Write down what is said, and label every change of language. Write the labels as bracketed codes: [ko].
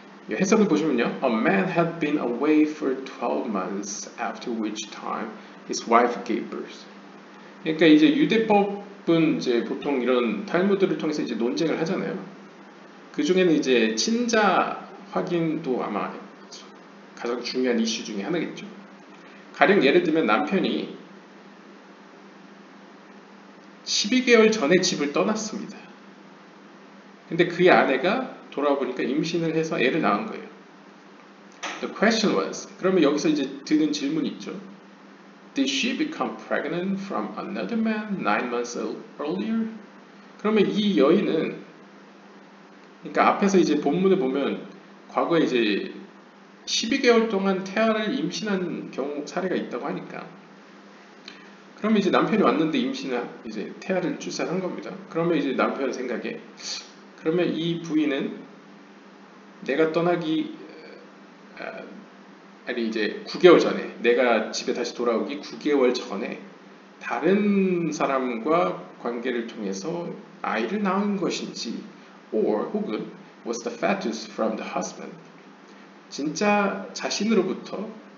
[ko] 해석을 보시면요, [en] A man had been away for 12 months, after which time his wife gave birth. [ko] 그러니까 이제 유대법은 이제 보통 이런 탈무드를 통해서 이제 논쟁을 하잖아요. 그 중에는 이제 친자 확인도 아마 가장 중요한 이슈 중에 하나겠죠. 가령 예를 들면 남편이 12개월 전에 집을 떠났습니다. 근데 그의 아내가 돌아와 보니까 임신을 해서 애를 낳은 거예요. [en] The question was, [ko] 그러면 여기서 이제 드는 질문이 있죠. [en] Did she become pregnant from another man 9 months earlier? [ko] 그러면 이 여인은, 그러니까 앞에서 이제 본문을 보면 과거에 이제 12개월 동안 태아를 임신한 경우 사례가 있다고 하니까, 그러면 이제 남편이 왔는데 이제 태아를 출산한 겁니다. 그러면 이제 남편 생각에, 그러면 이 부인은 내가 떠나기 이제 9개월 전에, 내가 집에 다시 돌아오기 9개월 전에 다른 사람과 관계를 통해서 아이를 낳은 것인지, 혹은 [en] was the fetus from the husband, [ko] 진짜 자신으로부터